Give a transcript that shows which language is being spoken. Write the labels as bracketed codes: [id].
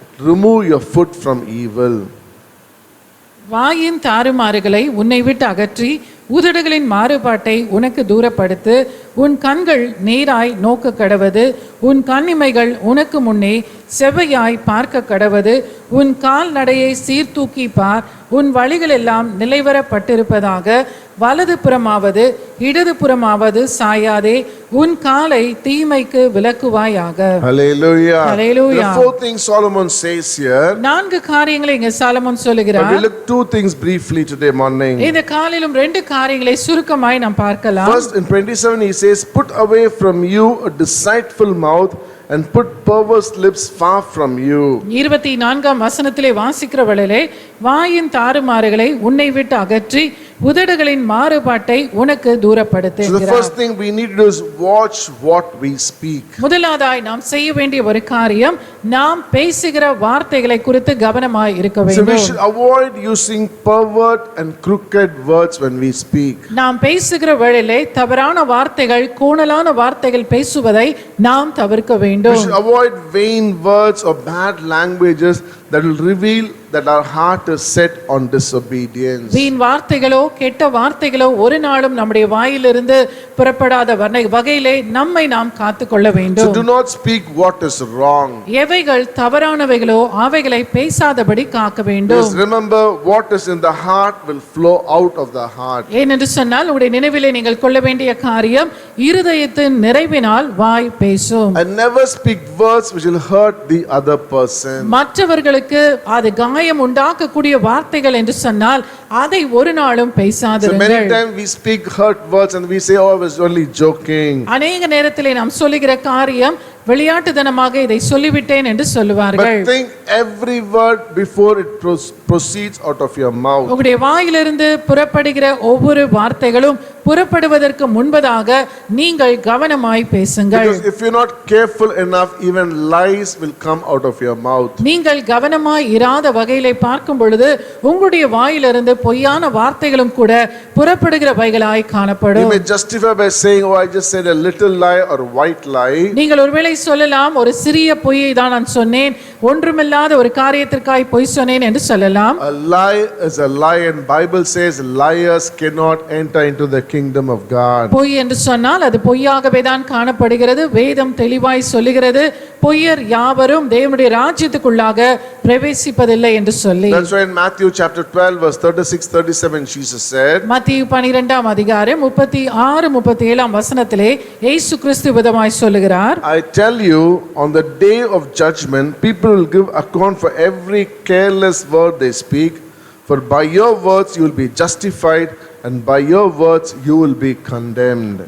[en] Remove your foot from evil. [ta] வாயின் தாறுமாறுகளை உன்னை விட்டு அகற்றி உதடுகளின் மாறுபாட்டை உனக்கு தூரப்படுத்து. உன் கண்கள் நேராய் நோக்க கடவது, உன் கண்ணிமைகள் உனக்கு முன்னே செவ்வையாய் பார்க்க கடவது. உன் கால் நடையை சீர்தூக்கி பார், உன் வழிகள் எல்லாம் நிலைவரப்பட்டிருப்பதாக. வலது புறமாவது இடது புறமாவது சாயாதே, உன் காலை தீமைக்கு விலக்குவாயாக. Hallelujah. Hallelujah. [en] The fourth thing Solomon says here. [ta] 4 காரியங்களை இங்கே சாலமோன் [en] But [ta] சொல்லுகிறார். [en] we look 2 things briefly today morning. [ta] இந்த காலையிலும் 2 காரியங்களை சுருக்கமாய் நாம் பார்க்கலாம். [en] First, in 27 he says, put away from you a deceitful mouth and put perverse lips far from you. [ta] 24ஆம் வசனத்திலே வாசிக்கிற வேளையிலே வாயின் தாறுமாறுகளை உன்னை விட்டு அகற்றி உதடுகளின் மாறுபாட்டை உனக்கு [en] So the [ta] தூரப்படுத்துகிறார். [en] first thing we need to do is watch what we speak. [ta] முதலாவதாய் நாம் செய்ய வேண்டிய ஒரு காரியம், நாம் பேசுகிற வார்த்தைகளை குறித்து கவனமாய் இருக்க [en] So we [ta] வேண்டும். [en] should avoid using pervert and crooked words when we speak. [ta] நாம் பேசுகிற வேளையிலே தவறான வார்த்தைகள், கோணலான வார்த்தைகள் பேசுவதை நாம் தவிர்க்க [en] We [ta] வேண்டும். [en] should avoid vain words or bad languages that will reveal that our heart is set on disobedience. [ta] வீண் வார்த்தைகளோ கெட்ட வார்த்தைகளோ ஒரு நாளும் நம்முடைய வாயிலிருந்து புறப்படாத வகையிலே நம்மை நாம் காத்துக்கொள்ள [en] So [ta] வேண்டும். [en] do not speak what is wrong. [ta] எவைகள் தவறானவைகளோ அவைகளை பேசாதபடி காக்க வேண்டும். [en] Just remember, what is in the heart will flow out of the heart. [ta] ஏனென்று சொன்னால் உங்களுடைய நினைவிலே நீங்கள் கொள்ள வேண்டிய காரியம், இருதயத்தின் நிறைவினால் வாய் பேசும். [en] And never speak words which will hurt the other person. [ta] மற்றவர்களுக்கு அது காயம் உண்டாக்கக்கூடிய வார்த்தைகள் என்று சொன்னால் அதை ஒரு நாளும் [en] So many [ta] பேசாதிருங்கள். [en] times we speak hurt words and we say, oh, I was only joking. [ta] அநேக நேரத்திலே நாம் சொல்லுகிற காரியம் விளையாட்டுத்தனமாக இதை சொல்லிவிட்டேன் என்று சொல்லுவார்கள். [en] But think every word before it proceeds out of your mouth. [ta] உங்களுடைய வாயிலிருந்து புறப்படுகிற ஒவ்வொரு வார்த்தைகளும் புறப்படுவதற்கு முன்பதாக நீங்கள் கவனமாய் பேசுங்கள். [en] Because if you're not careful enough, even lies will come out of your mouth. [ta] நீங்கள் கவனமாய் இராத வகையிலே பார்க்கும் பொழுது உங்களுடைய வாயிலிருந்து பொய்யான வார்த்தைகளும் கூட புறப்படுகிறவைகளாய் [en] You [ta] காணப்படும். [en] may justify by saying, oh, I just said a little lie or white lie. [ta] நீங்கள் ஒருவேளை சொல்லலாம், ஒரு சிறிய பொய்யை தான் நான் சொன்னேன், ஒன்றுமில்லாத ஒரு காரியத்திற்காய் பொய் சொன்னேன் என்று சொல்லலாம். [en] A lie is a lie, and Bible says liars cannot enter into the kingdom of God. [ta] பொய் என்று சொன்னால் அது பொய்யாகவே தான் காணப்படுகிறது. வேதம் தெளிவாய் சொல்லுகிறது, பொய்யர் யாவரும் தேவனுடைய ராஜ்யத்துக்குள்ளாக பிரவேசிப்பதில்லை என்று சொல்லி. [en] That's why in Matthew chapter 12 verse 36-37 Jesus said, [ta] மத்தேயு 12ஆம் அதிகாரம் 36-37 வசனத்திலே இயேசு கிறிஸ்து விதமாய் சொல்லுகிறார், [en] I tell you, on the day of judgment, people will give account for every careless word they speak, for by your words you will be justified, and by your words you will be condemned.